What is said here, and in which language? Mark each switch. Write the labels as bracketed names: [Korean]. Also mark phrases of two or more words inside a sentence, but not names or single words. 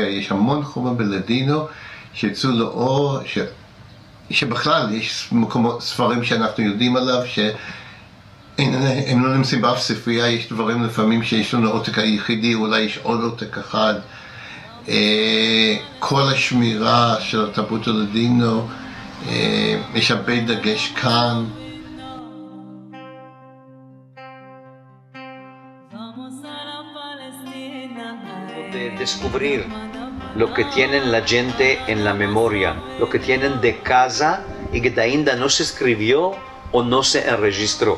[Hebrew] יש המון חומר בלדינו שיצאו לאור, שבכלל יש מקומות, ספרים שאנחנו יודעים עליו שהם לא נמצאים באף ספרייה. יש דברים לפעמים שיש לנו עותק היחידי, אולי יש עוד עותק אחד. כל השמירה של התרבות הלדינו, יש הרבה דגש כאן. [Spanish] De descubrir lo que tienen la gente en la memoria, lo que tienen de casa y que ainda no se escribió o no se registró.